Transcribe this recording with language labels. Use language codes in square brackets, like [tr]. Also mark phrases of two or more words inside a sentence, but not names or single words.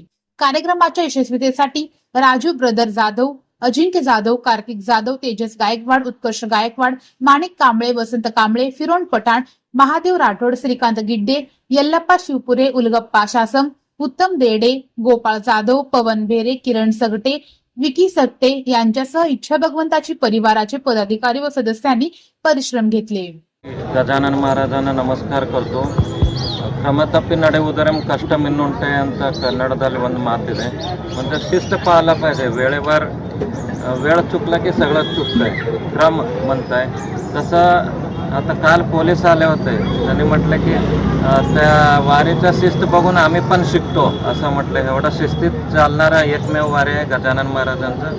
[mr] कार्यक्रमाच्या यशस्वीतेसाठी राजू ब्रदर जाधव, अजिंक्य जाधव, कार्तिक जाधव, तेजस गायकवाड, उत्कर्ष गायकवाड, माणिक कांबळे, वसंत कांबळे, फिरोन पठाण, महादेव राठोड, श्रीकांत गिड्डे, यल्लप्पा शिवपुरे, उलगप्पा शासम, उत्तम देडे, गोपाळ जाधव, पवन भेरे, किरण सगटे, विकी सट्टे यांच्यासह इच्छा भगवंताची परिवाराचे पदाधिकारी व सदस्यांनी परिश्रम घेतले। गजानन महाराजांना नमस्कार करतो। [kn] ಕ್ರಮ ತಪ್ಪಿ ನಡೆಯುವುದರ ಕಷ್ಟ ಮಿನ್ನುಂಟೆ ಅಂತ ಕನ್ನಡದಲ್ಲಿ ಒಂದು ಮಾತಿದೆ। [mr] म्हणजे शिस्त पाळला पाहिजे, वेळेवर वेळ चुकला की सगळं चुकतंय, क्रम म्हणताय तसं। आता काल पोलीस आले होते, त्यांनी म्हटलं की त्या वारीचा शिस्त बघून आम्ही पण शिकतो असं म्हटलं। एवढा शिस्तीत चालणारा एकमेव वारी आहे गजानन महाराजांचं।